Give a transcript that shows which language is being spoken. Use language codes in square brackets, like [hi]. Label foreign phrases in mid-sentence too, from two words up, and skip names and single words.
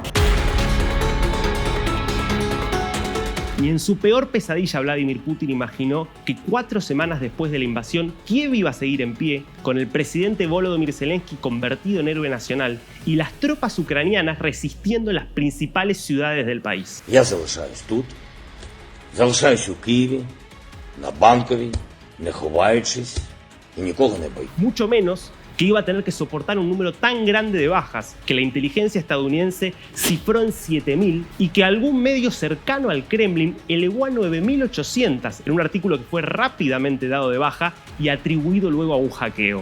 [es] Ni en su peor pesadilla Vladimir Putin imaginó que 4 semanas después de la invasión, Kiev iba a seguir en pie, con el presidente Volodymyr Zelensky convertido en héroe nacional y las tropas ucranianas resistiendo en las principales ciudades del país. [uk] Я залишаюсь тут, залишаюсь у Києві, на Банковій, не ховаючись і нікого не боюсь. [es] Mucho menos que iba a tener que soportar un número tan grande de bajas que la inteligencia estadounidense cifró en 7.000 y que algún medio cercano al Kremlin elevó a 9.800 en un artículo que fue rápidamente dado de baja y atribuido luego a un hackeo.